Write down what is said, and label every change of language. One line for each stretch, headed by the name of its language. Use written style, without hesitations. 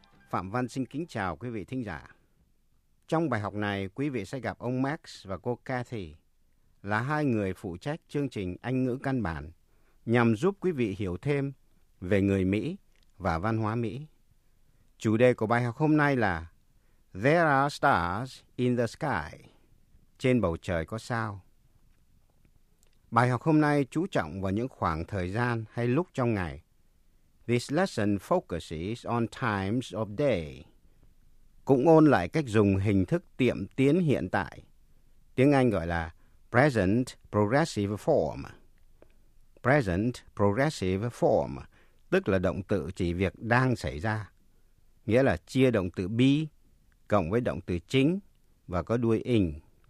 Vietnamese: Phạm Văn xin kính chào quý vị thính giả. Trong bài học này, quý vị sẽ gặp ông Max và cô Kathy là hai người phụ trách chương trình Anh ngữ căn bản nhằm giúp quý vị hiểu thêm về người Mỹ và văn hóa Mỹ. Chủ đề của bài học hôm nay là
English: There are stars in the sky.
Vietnamese: Trên bầu trời có sao. Bài học hôm nay chú trọng vào những khoảng thời gian hay lúc trong ngày.
English: This lesson focuses on times of day.
Vietnamese: Cũng ôn lại cách dùng hình thức tiệm tiến hiện tại. Tiếng Anh gọi là present progressive form. Present progressive form tức là động từ chỉ việc đang xảy ra. Nghĩa là chia động từ be cộng với động từ chính và có đuôi ing.